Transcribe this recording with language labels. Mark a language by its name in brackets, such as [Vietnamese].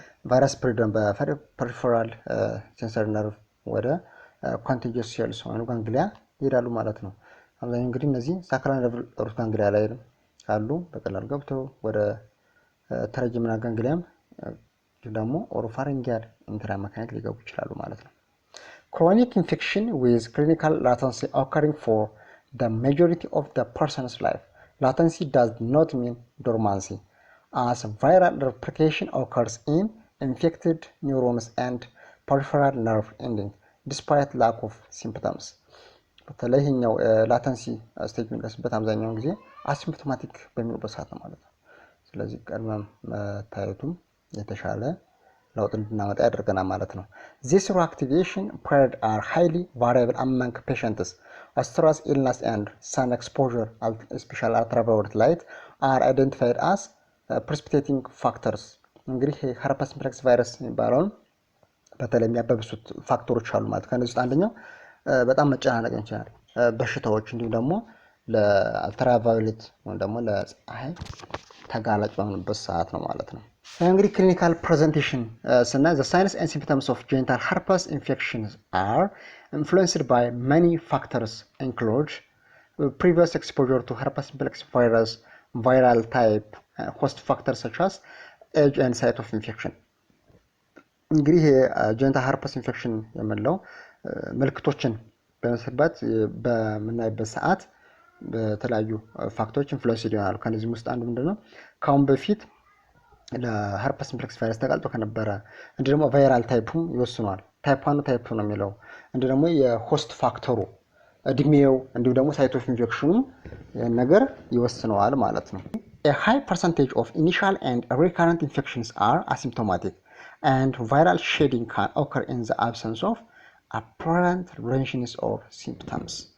[Amharic] ቫይረስ ስፕሬድ በፐሪፈራል ሴንሰሪ ነርቭ ወደ ኮንቲጂየስ ሴልስ ወይም ጋንግሊያ ይሄዳሉ ማለት ነው። አብዛኛው እንግዲህ እነዚህ ሳክራል ነርቭ ሩት ጋንግሊያ ላይ አሉ በቀላሉ ገብተው ወደ ትራጀሚናል ጋንግሊያም ደግሞ ኦሮፋሪንጂያል ኢንትራ አማካኝነት ሊገቡ ይችላሉ ማለት ነው። [English] Chronic infection with clinical latency occurring for the majority of the person's life. Latency does not mean dormancy, as viral replication occurs in infected neurons and peripheral nerve endings. despite lack of symptoms [Amharic] በተለይ ይሄኛው ላተንሲ ስቴጅ የሚደርስበት አብዛኛውን ጊዜ አሲምፕቶማቲክ በሚሆንበት ሰዓት ነው ማለት ነው። ስለዚህ ቀድመን መታየቱም የተሻለ ለውጥ እንድናመጣ ያደርገናል ማለት ነው። [English] This reactivation period are highly variable among patients. Stress, illness and sun exposure, especially ultraviolet light, are identified as precipitating factors. [Amharic] እንግዲህ herpes simplex ቫይረስ የሚባለውን በተለይ የሚያባብሱት ፋክተሮች አሉ ማለት ከነዚህ ውስጥ አንደኛው በጣም መጨናነቅ ይችላል በሽታዎች እንዲሁም ደግሞ ለአልትራቫዮሌት ወይም ደግሞ ለፀሐይ ተጋላጭ በሆኑበት ሰዓት ነው ማለት ነው። እንግዲህ ክሊኒካል ፕሬዘንቴሽን ስናይ [English] the signs and symptoms of genital herpes infections are influenced by many factors include previous exposure to herpes simplex virus, viral type, host factors such as age and site of infection. [Amharic] እንግዲህ ጀኒታል ሄርፐስ ኢንፌክሽን የምንለው ምልክቶችን በመስበት በምናይበት ሰዓት በተለያዩ ፋክተሮች ኢንፍሉዌንስ ይሆናሉ። ከነዚህም ውስጥ አንዱ ምንድነው ካሁን በፊት ለሄርፐስ ሲምፕሌክስ ቫይረስ ተጋልጦ ከነበረ እንደ ደግሞ ቫይራል ታይፑም ይወስነዋል። ታይፕ 1 ታይፕ 2 ነው የሚለው እንደ ደግሞ የሆስት ፋክተሩ እድሜው እንዲሁ ደግሞ ሳይት ኦፍ ኢንፌክሽኑ ነገር ይወስነዋል ማለት ነው። [English] A high percentage of initial and recurrent infections are asymptomatic and viral shedding can occur in the absence of apparent regimens or symptoms.